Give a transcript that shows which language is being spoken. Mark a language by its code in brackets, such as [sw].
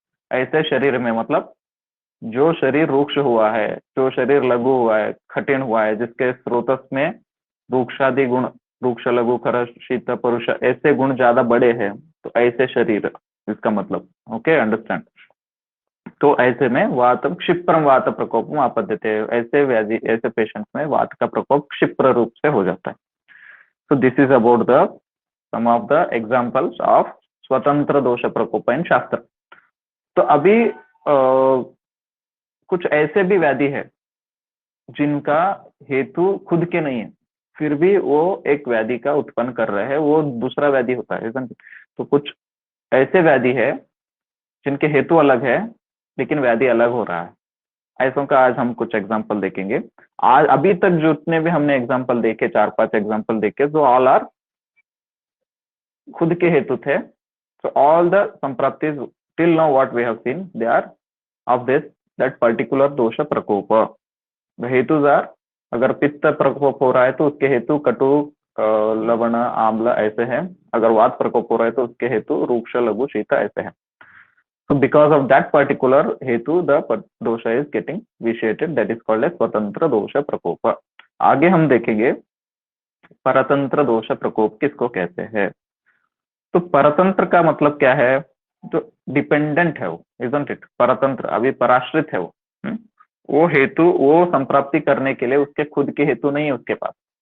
[hi] ऐसे शरीर में, मतलब जो शरीर रूक्ष हुआ है, जो शरीर लघु हुआ है, कठिन हुआ है, जिसके स्रोतस में रूक्षादि गुण, रूक्ष लघु खर शीत परुष, ऐसे गुण ज्यादा बड़े हैं, तो ऐसे शरीर, इसका मतलब, [en] Okay, understand. [hi] तो ऐसे में वात क्षिप्रम वात प्रकोप में आपद्यते, ऐसे व्याधि, ऐसे पेशेंट्स में वात का प्रकोप क्षिप्र रूप से हो जाता है। [en] So this is about the some of the examples of स्वतंत्र दोष प्रकोप in शास्त्र। [hi] तो अभी कुछ ऐसे भी व्याधि है जिनका हेतु खुद के नहीं है, फिर भी वो एक व्याधि का उत्पन्न कर रहे हैं, वो दूसरा व्याधि होता है। तो कुछ ऐसे व्याधि है जिनके हेतु अलग है लेकिन व्याधि अलग हो रहा है। ऐसों का आज हम कुछ एग्जाम्पल देखेंगे। आज अभी तक जितने भी हमने एग्जाम्पल देखे, 4-5 एग्जाम्पल देखे, जो [en] all are [hi] खुद के हेतु थे। [en] So all the sampraptis till now what we have seen, they are of this that particular dosha prakopa. The hetus are, [hi] अगर पित्त प्रकोप हो रहा है तो उसके हेतु कटु, लवण, आम्ल ऐसे हैं। अगर वात प्रकोप हो रहा है तो उसके हेतु रूक्ष लघु शीत ऐसे हैं। [en] So because of that particular hetu, the dosha is getting vitiated, that is called as स्वतंत्र दोष प्रकोप। [hi] आगे हम देखेंगे परतंत्र दोष प्रकोप किसको कहते हैं। तो परतंत्र का मतलब क्या है? जो डिपेंडेंट है वो, [en] isn't it? [hi] परतंत्र अभी पराश्रित है वो हेतु, वो संप्राप्ति करने के लिए उसके खुद के हेतु नहीं है उसके पास।